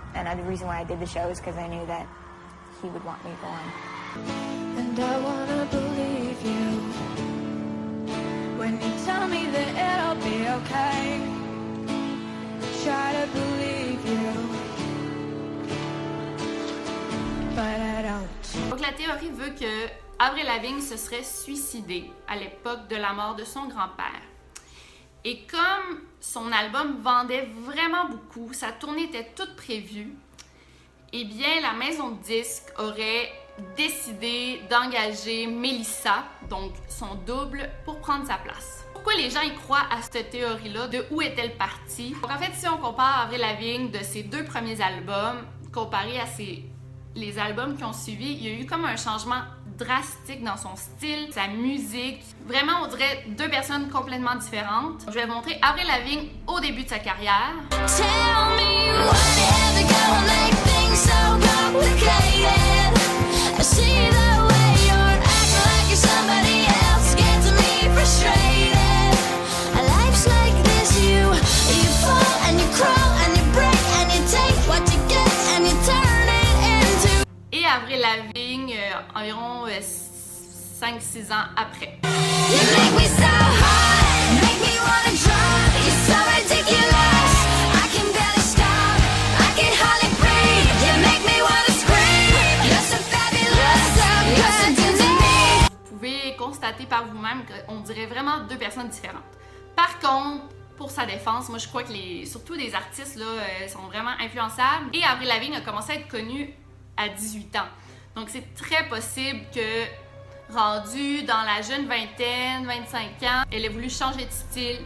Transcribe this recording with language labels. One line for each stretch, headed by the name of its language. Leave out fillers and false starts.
English: And the reason why I did the show is because I knew that he would want me to go on. And I wanna believe you when you tell me that it'll be okay. Try to believe you, but I don't.
French: Donc la théorie veut que Avril Lavigne se serait suicidée à l'époque de la mort de son grand-père. Et comme son album vendait vraiment beaucoup, sa tournée était toute prévue, eh bien la maison de disques aurait décidé d'engager Melissa, donc son double, pour prendre sa place. Pourquoi les gens y croient à cette théorie-là? De où est-elle partie? Donc en fait, si on compare Avril Lavigne de ses deux premiers albums, comparé à les albums qui ont suivi, il y a eu comme un changement drastique dans son style, sa musique. Vraiment, on dirait deux personnes complètement différentes. Je vais vous montrer Avril Lavigne au début de sa carrière.
English: Tell me why ever go make things so complicated. I see the way you're acting like you're somebody else, gets me frustrated. Life's like this, you fall and you crawl and you break and you take what you get and you turn it into.
French: Et Avril Lavigne, environ 5-6 ans après.
English: You make me so hot, make me wanna drop. You're so ridiculous, I can barely stop, I can hardly breathe. You make me wanna scream, you're so fabulous, so good to me.
French: Vous pouvez constater par vous-même qu'on dirait vraiment deux personnes différentes. Par contre, pour sa défense, moi je crois que surtout des artistes là, sont vraiment influençables. Et Avril Lavigne a commencé à être connue à 18 ans. Donc c'est très possible que, rendue dans la jeune vingtaine, 25 ans, elle ait voulu changer de style.